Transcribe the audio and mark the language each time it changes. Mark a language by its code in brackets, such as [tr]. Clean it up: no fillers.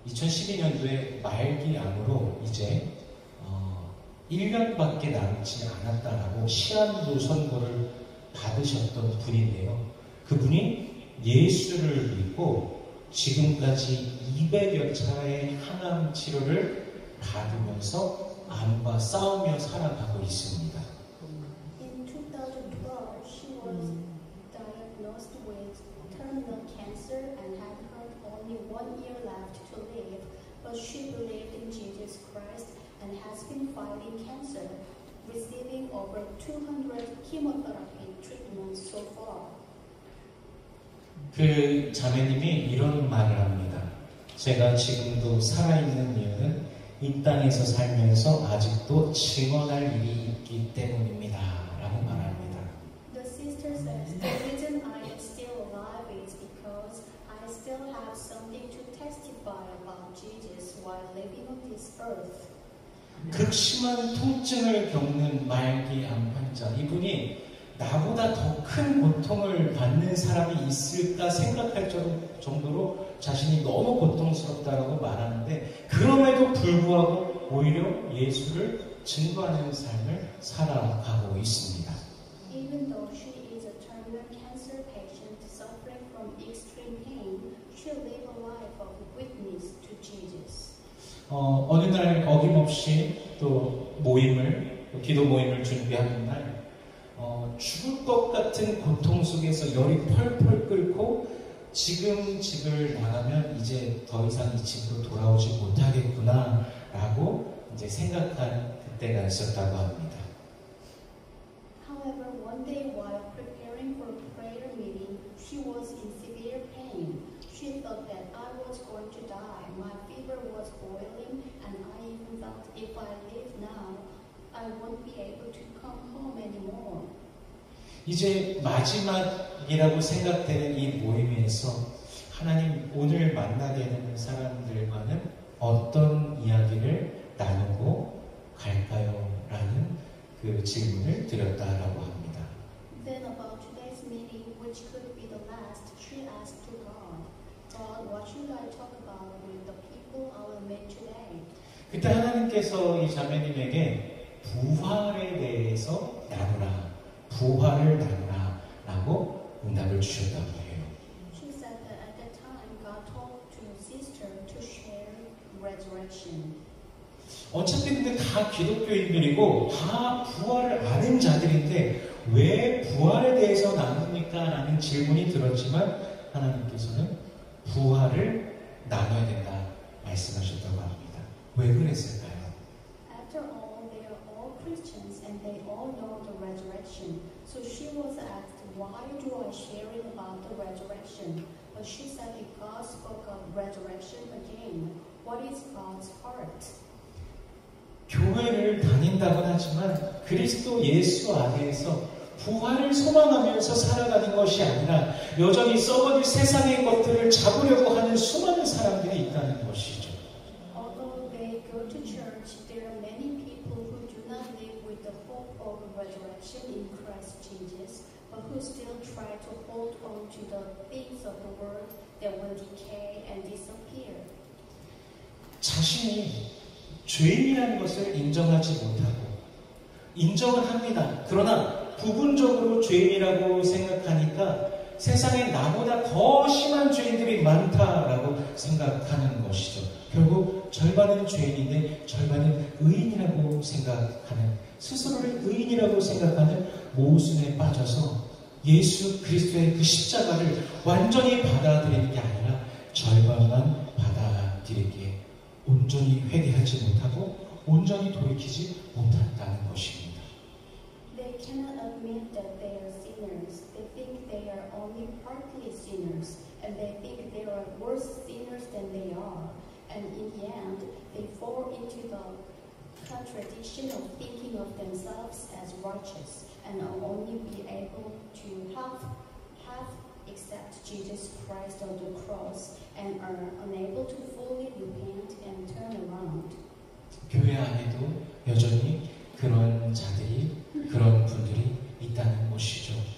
[ko] 2012년도에 말기암으로 이제 1년밖에 남지 않았다라고 시한부 선고를 받으셨던 분인데요. 그분이 예수를 믿고 지금까지 200여 차례의 항암 치료를 받으면서 암과 싸우며 살아가고 있습니다. [en] In 2012, she was diagnosed with terminal cancer and had only 1 year left to live, but she believed in Jesus Christ and has been fighting cancer, receiving over 200 chemotherapy treatments so far. [ko] 그 자매님이 이런 말을 합니다. 제가 지금도 살아있는 이유는 이 땅에서 살면서 아직도 증언할 일이 있기 때문입니다. 라고 말합니다. [en] The sister says, the reason I am still alive is because I still have something to testify about Jesus while living on this earth. [ko] 극심한 통증을 겪는 말기암 환자 이분이 나보다 더 큰 고통을 받는 사람이 있을까 생각할 정도로 자신이 너무 고통스럽다라고 말하는데 그럼에도 불구하고 오히려 예수를 증거하는 삶을 살아가고 있습니다. [en] Even though she is a terminal cancer patient suffering from extreme pain, she live a life of witness to Jesus. [ko] 어느 날 어김없이 또 기도 모임을 준비하는 날 죽을 것 같은 고통 속에서 열이 펄펄 끓고 지금 집을 나가면 이제 더 이상 이 집으로 돌아오지 못하겠구나 라고 이제 생각한 그때가 있었다고 합니다. [en] However, one day while preparing for a prayer meeting, she was in severe pain. She thought that I was going to die. My fever was boiling, and I even thought if I leave now, I won't be able to come home anymore. [ko] 이제 마지막이라고 생각되는 이 모임에서 하나님 오늘 만나게 되는 사람들과는 어떤 이야기를 나누고 갈까요? 라는 그 질문을 드렸다라고 합니다. [en] Then about today's meeting, which could be the last, she asked to God, God, what should I talk about with the people I will meet today? [ko] 그때 하나님께서 이 자매님에게 부활에 대해서 나누라, 부활을 나누라 라고 응답을 주셨다고 해요. [en] She said that at that time, God told to sister to share resurrection. [ko] 어차피 근데 다 기독교인들이고 다 부활을 아는 자들인데 왜 부활에 대해서 나눕니까? 라는 질문이 들었지만 하나님께서는 부활을 나눠야 된다 말씀하셨다고 합니다. 왜 그랬을까요? [en] After all, they are all Christians and they all know the resurrection. So she was asked, why do I share it about the resurrection? But she said if God spoke of resurrection again, what is God's heart? [ko] 교회를 다닌다곤 하지만 그리스도 예수 안에서 부활을 소망하면서 살아가는 것이 아니라 여전히 썩어질 세상의 것들을 잡으려고 하는 수많은 사람들이 있다는 것이죠. [en] Although they go to church, there are many people who do not live with the hope of resurrection in Christ Jesus, but who still try to hold on to the things of the world that will decay and disappear. [ko] 자신이 죄인이라는 것을 인정하지 못하고 인정은 합니다. 그러나 부분적으로 죄인이라고 생각하니까 세상에 나보다 더 심한 죄인들이 많다라고 생각하는 것이죠. 결국 절반은 죄인인데 절반은 의인이라고 생각하는, 스스로를 의인이라고 생각하는 모순에 빠져서 예수 그리스도의 그 십자가를 완전히 받아들이는 게 아니라 절반만 받아들이기에 온전히 회개하지 못하고 온전히 돌이키지 못한다는 것입니다. [en] They cannot admit that they are sinners. They think they are only partly sinners, and they think they are worse sinners than they are. And in the end, they fall into the contradiction of thinking of themselves as righteous, and will only be able to half accept Jesus Christ on the cross, and are unable to fully repent and turn around. [ko] 교회 안에도 여전히 그런 자들이, 그런 분들이 있다는 것이죠.